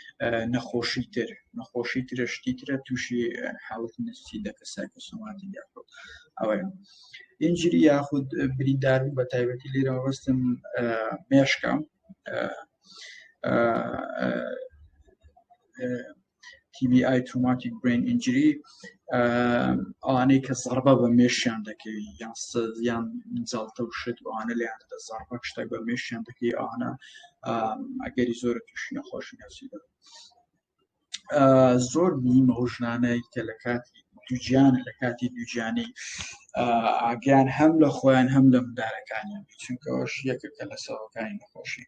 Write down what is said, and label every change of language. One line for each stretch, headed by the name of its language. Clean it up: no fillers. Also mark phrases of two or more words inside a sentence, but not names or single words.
Central Kurdish: نەخۆشی ترە شتی ترە تووشی حاڵەتی نفسی دەکە سایکۆسۆماتیک یاخود ئەوەیە ئینجری یاخود برینداربوو بە تایبەتی لێرە وەستم مێشکە
English: TBI traumatic brain injury
Central Kurdish: ئەوانەی کە زەربە بە مێشیان دەکەی یان جاڵتە و شت ئەوانە لێیان دەدا زەربە شتێک بە مێشیان دەکەی ئەوانە ئەگەری زۆرە تووشی نەخۆشی نەفسی دەبن. زۆر مهمە ئەو ژنانەی کە لە کاتی دووجیان لە کاتی دووجیانی ئاگیان هەم لە خۆیان هەم لە منداڵەکانیان چونکە ئەوش یەکێکە لە سەبەکانی نەخۆشی.